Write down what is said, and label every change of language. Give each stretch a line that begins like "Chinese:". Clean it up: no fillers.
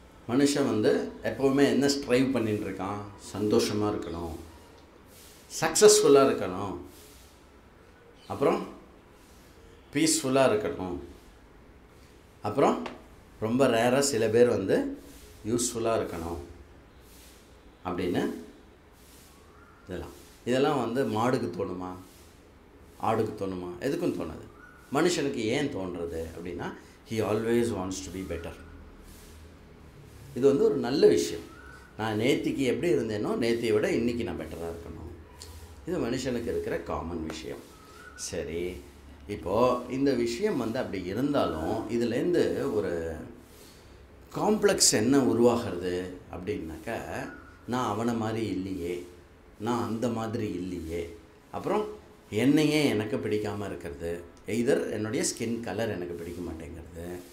Tamil: மனுஷன் வந்து எப்போவுமே என்ன ஸ்ட்ரைவ் பண்ணிட்டு இருக்கான்? சந்தோஷமாக இருக்கணும், சக்ஸஸ்ஃபுல்லாக இருக்கணும், அப்புறம் பீஸ்ஃபுல்லாக இருக்கணும், அப்புறம் ரொம்ப ரேராக சில பேர் வந்து யூஸ்ஃபுல்லாக இருக்கணும் அப்படின்னு இதெல்லாம் வந்து மாடுக்கு தோணுமா, ஆடுக்கு தோணுமா? எதுக்கும் தோணாது. மனுஷனுக்கு ஏன் தோன்றுறது அப்படின்னா,
English: he always wants to be better.
Tamil: இது வந்து ஒரு நல்ல விஷயம். நான் நேத்திக்கு எப்படி இருந்தேனோ நேத்தியை விட இன்றைக்கி நான் பெட்டராக இருக்கணும். இது மனுஷனுக்கு இருக்கிற காமன் விஷயம். சரி, இப்போது இந்த விஷயம் வந்து அப்படி இருந்தாலும் இதுலேருந்து ஒரு காம்ப்ளெக்ஸ் என்ன உருவாகிறது அப்படின்னாக்கா, நான் அவனை மாதிரி இல்லையே, நான் அந்த மாதிரி இல்லையே, அப்புறம் என்னையே எனக்கு பிடிக்காமல் இருக்கிறது, எய்தர் என்னுடைய ஸ்கின் கலர் எனக்கு பிடிக்க மாட்டேங்கிறது,